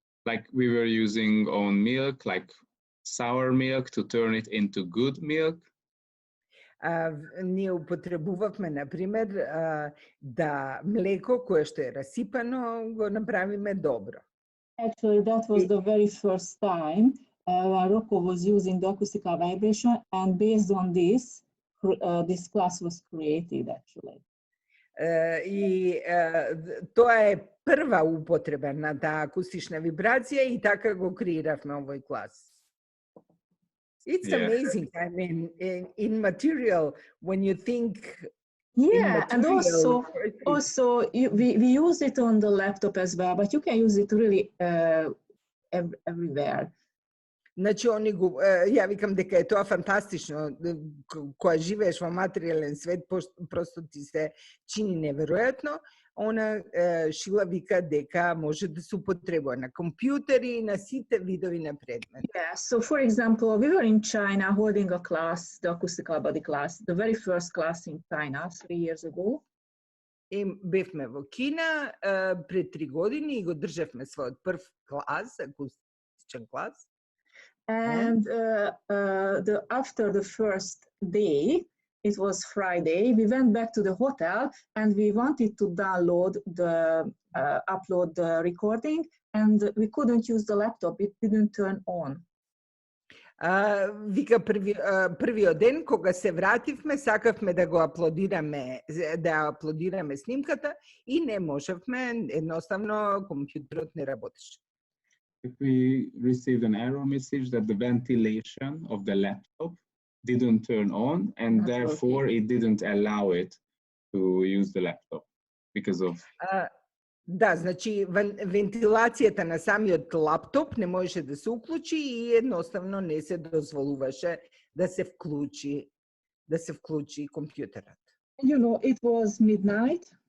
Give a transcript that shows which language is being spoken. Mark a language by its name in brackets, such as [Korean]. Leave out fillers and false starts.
[English] Like we were using on milk, like sour milk, to turn it into good milk. [Macedonian] Ние употребувавме, например, да млеко кое што е расипано го направиме добро. [English] Actually, that was the very first time when Rocco was using the acoustical vibration, and based on this, this class was created, actually. [Macedonian] И тоа е прва употреба на таа акустична вибрација и така го креиравме овој клас. [English] It's amazing. I mean, in material, when you think. Yeah, and also we use it on the laptop as well, but you can use it really everywhere. [Macedonian] Znači, ja vikam дека je тоа фантастично, кога живееш во материјален свет, просто ти се чини неверојатно. Она Шила вика дека може да се употребува на компјутери и на сите видови на предмети. [English] Yeah, so for example, we were in China holding a class, the acoustical body class, the very first class in China 3 years ago. [Macedonian] И бевме во Кина пред 3 години и го држевме својот прв клас, акустичен клас. [English] And after the first day, it was Friday, we went back to the hotel and we wanted to download upload the recording, and we couldn't use the laptop, it didn't turn on. [Macedonian] Вика првиот ден кога се вративме, сакавме да го аплодираме снимката и не можевме, едноставно компјутерот не работеше. [English] We received an error message that the ventilation of the laptop didn't turn on, and therefore it didn't allow it to use the laptop because of... [Macedonian] Да, значи вентилацијата на самиот лаптоп не можеше да се уклучи и едноставно не се дозволуваше да се вклучи компјутерот. [English] You know, it was midnight.